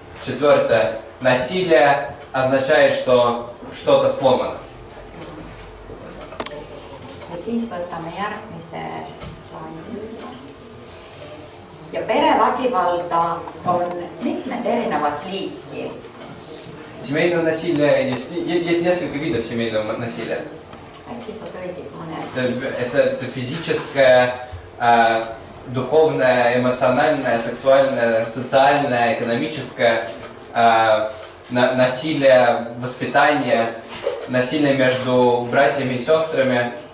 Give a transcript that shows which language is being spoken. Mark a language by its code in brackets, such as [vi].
[ru] Четвертое, насилие означает, что что-то сломано. [et] Ja siis võtame järgmise slaidi. Ja perevägivalda on mitmed erinevad liiki. [ru] Семейное насилие, есть несколько видов семейного насилия. [et] Äkki sa tõigid mõned? [ru] Это физическое, духовное, эмоциональное, сексуальное, социальное, экономическое, насилие, воспитание, насилие между братьями и сестрами,